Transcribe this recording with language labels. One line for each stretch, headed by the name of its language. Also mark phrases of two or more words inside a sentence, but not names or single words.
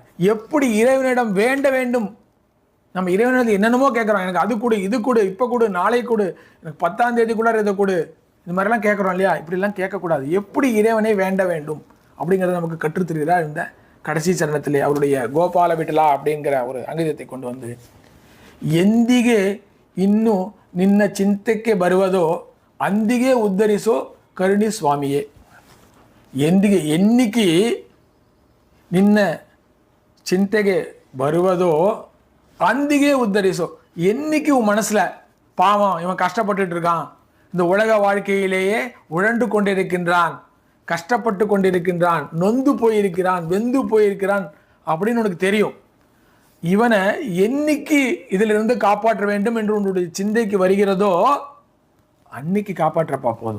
Tamil: எப்படி இறைவனிடம் வேண்ட வேண்டும், நம்ம இறைவனிடம் என்னென்னமோ கேட்குறோம், எனக்கு அது கொடு, இது கொடு, இப்போ கொடு, நாளை கொடு, எனக்கு 10ஆம் தேதிக்குள்ளார இதை கொடு, இது மாதிரிலாம் கேட்குறோம் இல்லையா. இப்படிலாம் கேட்கக்கூடாது. எப்படி இறைவனை வேண்ட வேண்டும் அப்படிங்கிறத நமக்கு கற்றுத்தருகிறார் இந்த கடைசி சரணத்திலே. அவருடைய கோபால விட்டலா அப்படிங்கிற ஒரு அங்கீதத்தை கொண்டு வந்து,
Kannada: ಎಂದಿಗೆ ಇನ್ನು ನಿನ್ನ ಚಿಂತೆಗೆ ಬರುವುದೋ ಅಂದಿಗೆ ಉದ್ಧರಿಸೋ ಕರುಣಿ ಸ್ವಾಮಿಯೇ. ಎಂದಿಗೆ ಎನ್ನಿಕೆ ನಿನ್ನ ಚಿಂತೆಗೆ ಬರುವುದೋ ಅಂದಿಗೆ ಉದ್ಧರಿಸೋ.
Tamil: என்னைக்கு உன் மனசில் பாவம் இவன் கஷ்டப்பட்டுட்டு இருக்கான், இந்த உலக வாழ்க்கையிலேயே உழண்டு கொண்டிருக்கின்றான், கஷ்டப்பட்டு கொண்டிருக்கின்றான், நொந்து போயிருக்கிறான், வெந்து போயிருக்கிறான் அப்படின்னு உனக்கு தெரியும், இவனை என்னைக்கு இதிலிருந்து காப்பாற்ற வேண்டும் என்று உன்னுடைய சிந்தைக்கு வருகிறதோ அன்னைக்கு காப்பாற்றப்பா போதும்.